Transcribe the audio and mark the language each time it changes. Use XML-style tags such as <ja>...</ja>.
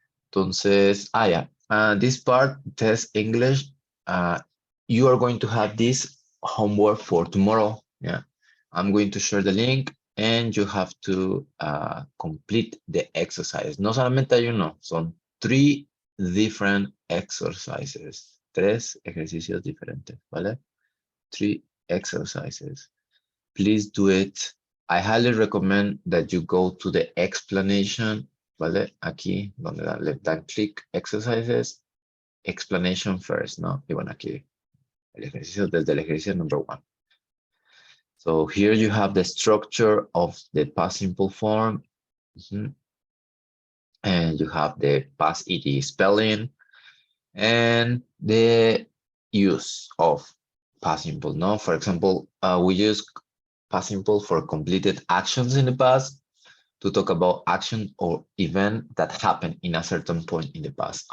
<en>Entonces, this part, test English, you are going to have this homework for tomorrow. Yeah, I'm going to share the link and you have to complete the exercise.</en> <es>No solamente hay uno, son</es> <en>3 different exercises.</en> <es>3 ejercicios diferentes, ¿vale?</es> <en>3 exercises. Please do it. I highly recommend that you go to the explanation, ¿vale?</en> <es>Aquí, donde le dan click,</es> <en>exercises, explanation first,</en> <es>¿no? Y bueno, aquí, el ejercicio, desde el ejercicio</es> <en>number 1. So here you have the structure of the past simple form. And you have the past ed spelling and the use of past simple, no? For example, we use past simple for completed actions in the past to talk about action or event that happened in a certain point in the past.</en>